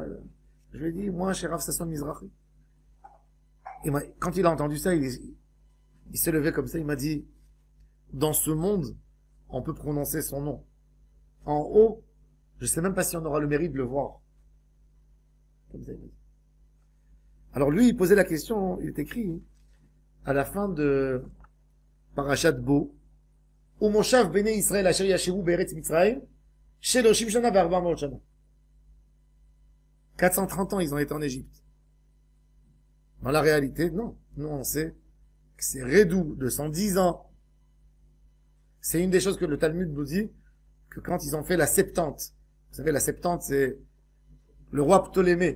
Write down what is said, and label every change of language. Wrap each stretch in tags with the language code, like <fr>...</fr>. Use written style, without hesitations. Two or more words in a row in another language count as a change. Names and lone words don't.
<fr>Je lui ai dit, moi, chez Rav Sasson Mizrahi. Quand il a entendu ça, il s'est levé comme ça, il m'a dit, dans ce monde, on peut prononcer son nom. En haut, je sais même pas si on aura le mérite de le voir. Comme ça, il m'a dit. Alors lui, il posait la question, il est écrit, à la fin de</fr> <he>פרשת בא, ומושב בני ישראל אשר ישבו בארץ מצרים, שלשים שנה וארבע מאות שנה.</he> <fr>430 ans, ils ont été en Égypte. Dans la réalité, non. Nous, on sait que c'est Redou de 110 ans. C'est une des choses que le Talmud nous dit, que quand ils ont fait la Septante, vous savez, la Septante, c'est le roi Ptolémée.</fr>